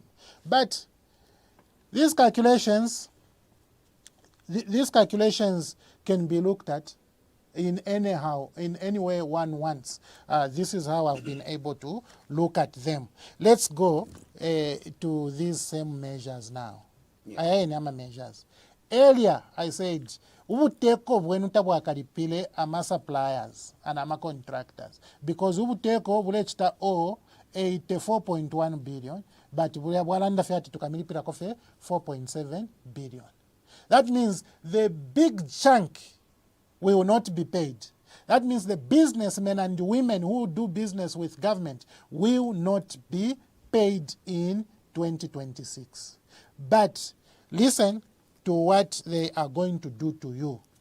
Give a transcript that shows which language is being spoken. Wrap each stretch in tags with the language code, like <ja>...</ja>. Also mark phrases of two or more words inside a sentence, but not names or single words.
<en>But these calculations can be looked at in any way one wants. This is how I've been able to look at them. Let's go to these same measures now. Measures. Earlier I said</en> <bem>ubuteko bwenu tabwakalipile ama</bem> <en>suppliers and</en> <bem>ama</bem> <en>contractors, because</en> <bem>ubuteko bulechita 84.1</bem> <en>billion, but</en> <bem>bwalanda fiati tukamilipira kofe 4.7 billion.</bem> <en>That means the big chunk will not be paid. That means the businessmen and women who do business with government will not be paid in 2026. But listen to what they are going to do to you.</en>